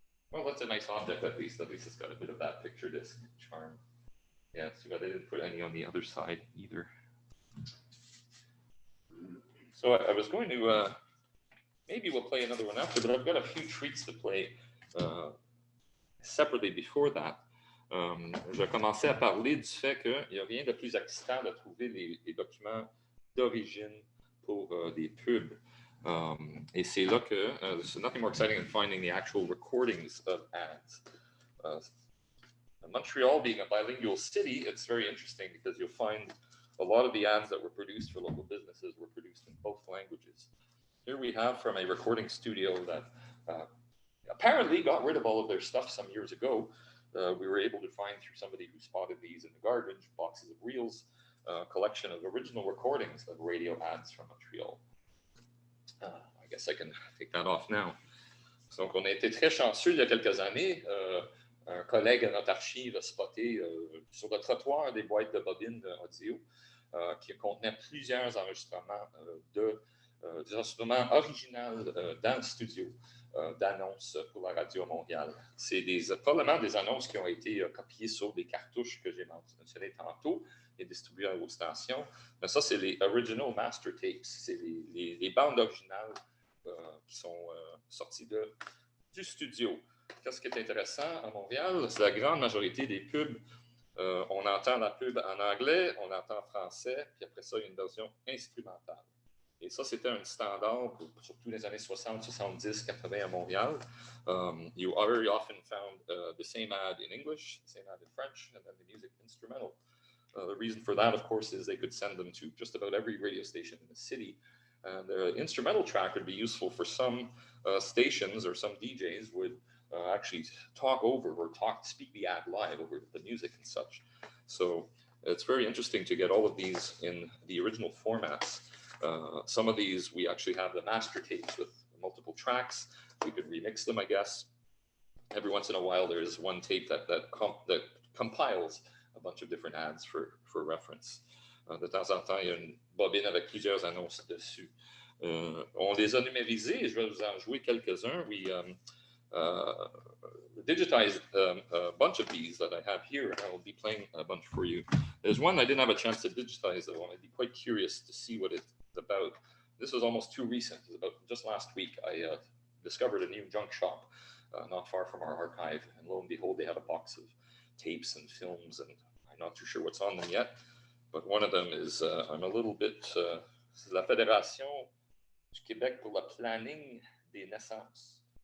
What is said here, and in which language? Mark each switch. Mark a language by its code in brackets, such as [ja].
[en] Well, that's a nice object at least. At least it's got a bit of that picture disc charm. Yeah, it's too bad they didn't put any on the other side either. So I was going to, maybe we'll play another one after, but I've got a few treats to play separately before that. [fr] Je vais commencer à parler du fait qu'il n'y a rien de plus excitant de trouver les documents d'origine pour des pubs. Et c'est là que [en] there's nothing more exciting than finding the actual recordings of ads. Montreal being a bilingual city, it's very interesting because you'll find a lot of the ads that were produced for local businesses were produced in both languages. Here we have from a recording studio that apparently got rid of all of their stuff some years ago. We were able to find through somebody who spotted these in the garbage, boxes of reels, a collection of original recordings of radio ads from Montreal. I guess I can take that off now. [fr] Donc, on a été très chanceux il y a quelques années. Un collègue à notre archive a spoté sur le trottoir des boîtes de bobines audio qui contenaient plusieurs enregistrements des instruments originaux dans le studio d'annonces pour la radio mondiale. C'est probablement des annonces qui ont été copiées sur des cartouches que j'ai mentionnées tantôt et distribuées aux stations. Mais ça, c'est les [en] original master tapes. [fr] C'est les bandes originales qui sont sorties du studio. Qu'est-ce qui est intéressant à Montréal, c'est la grande majorité des pubs. On entend la pub en anglais, on entend en français, puis après ça, il y a une version instrumentale. Et ça, c'était un standard, surtout les années 60, 70, 80 à Montréal. [en] You very often found the same ad in English, the same ad in French, and then the music instrumental. The reason for that, of course, is they could send them to just about every radio station in the city. And the instrumental track would be useful for some stations, or some DJs would actually talk over or speak the ad live over the music and such. So it's very interesting to get all of these in the original formats. Some of these, we actually have the master tapes with multiple tracks. We could remix them, I guess. Every once in a while, there's one tape that compiles a bunch of different ads for reference. [fr] De temps en temps, il y a une bobine avec plusieurs annonces dessus. On les a numérisés, je vais vous en jouer quelques-uns. [en] We digitized a bunch of these that I have here, and I will be playing a bunch for you. There's one I didn't have a chance to digitize, though. I'd be quite curious to see what it's about. This was almost too recent. It was about just last week. I discovered a new junk shop not far from our archive, and lo and behold, they had a box of tapes and films, and I'm not too sure what's on them yet. But one of them is, I'm a little bit, [fr] c'est la Fédération du Québec pour le planning des naissances.